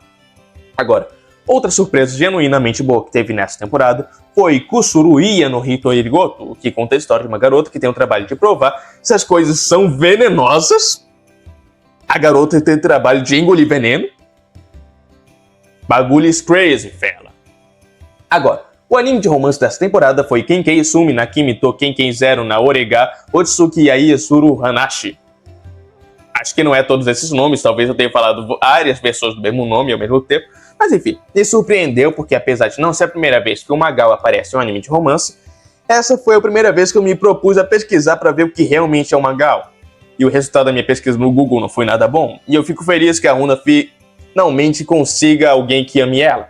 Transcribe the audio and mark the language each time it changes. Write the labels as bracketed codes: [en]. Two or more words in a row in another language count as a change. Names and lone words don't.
[pt] Agora, outra surpresa genuinamente boa que teve nessa temporada foi Kusuruia no Hito Irigoto, que conta a história de uma garota que tem o trabalho de provar se as coisas são venenosas. A garota tem o trabalho de engolir veneno. [en] Bagulho is crazy, [pt] fela. Agora, o anime de romance dessa temporada foi Kenkei Sumi na Kimi to Kenken Zero na Orega Otsuki Yai Suru Hanashi. Acho que não é todos esses nomes, talvez eu tenha falado várias pessoas do mesmo nome ao mesmo tempo. Mas enfim, me surpreendeu porque apesar de não ser a primeira vez que o Magal aparece em um anime de romance, essa foi a primeira vez que eu me propus a pesquisar para ver o que realmente é o Magal. E o resultado da minha pesquisa no Google não foi nada bom, e eu fico feliz que a Runa finalmente consiga alguém que ame ela.